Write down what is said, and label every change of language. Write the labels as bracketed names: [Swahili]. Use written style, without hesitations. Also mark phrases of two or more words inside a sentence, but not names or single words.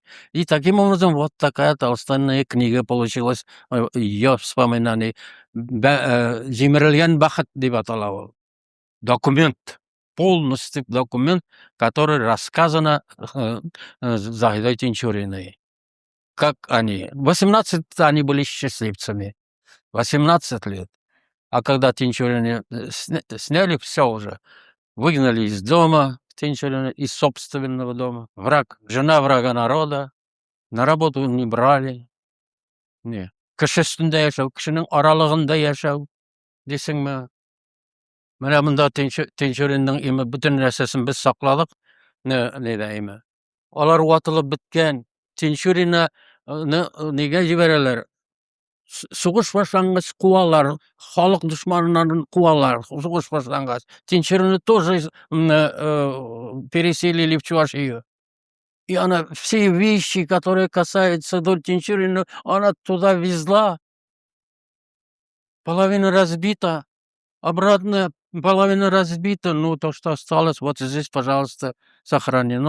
[Russian] И таким образом вот такая толстая книга получилась, ее вспоминание. [Tatar] Җимерелгән бәхет дип атала ул. [Russian] Документ, полностью документ, который рассказано Заһидой Тинчуриной. Как они? 18 они были счастливцами. 18 лет. А когда Тинчурина сняли, все уже. Выгнали из дома Тинчурина, из собственного дома. Жена врага народа. На работу не брали. Не. [Tatar] Кеше өстендә яшәү, кешенең аралыгында яшәү. Дисеңме? Менә монда Тинчуринның име бөтен нәрсәсен без сакладык. Нидә име? Алар ватылып беткән. Тинчурина нигә җибәрәләр? Сугыш башлангач куалар, халык дошманнарын куалар, сугыш башлангач. [Russian] Тинчурину тоже переселили в Чувашию. И она все вещи, которые касаются Тинчурина, она туда везла. Половина разбита, обратно половина разбита. Ну, то, что осталось, вот здесь, пожалуйста, сохранено.